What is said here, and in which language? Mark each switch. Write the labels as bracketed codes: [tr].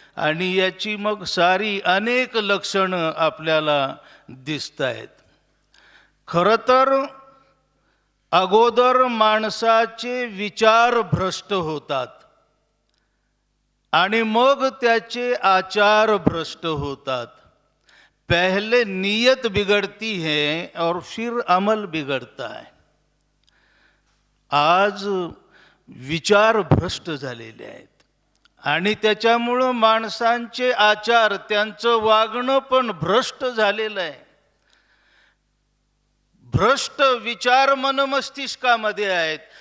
[mr] आणि याची मग सारी अनेक लक्षणं आपल्याला दिसत आहेत. खरं तर अगोदर माणसाचे विचार भ्रष्ट होतात आणि मग त्याचे आचार भ्रष्ट होतात. [hi] पहले नीयत बिगड़ती है और फिर अमल बिगड़ता है. [mr] आज विचार भ्रष्ट झालेले आहेत आणि त्याच्यामुळं माणसांचे आचार, त्यांचं वागणं पण भ्रष्ट झालेलं आहे. भ्रष्ट विचार मनमस्तिष्कामध्ये आहेत.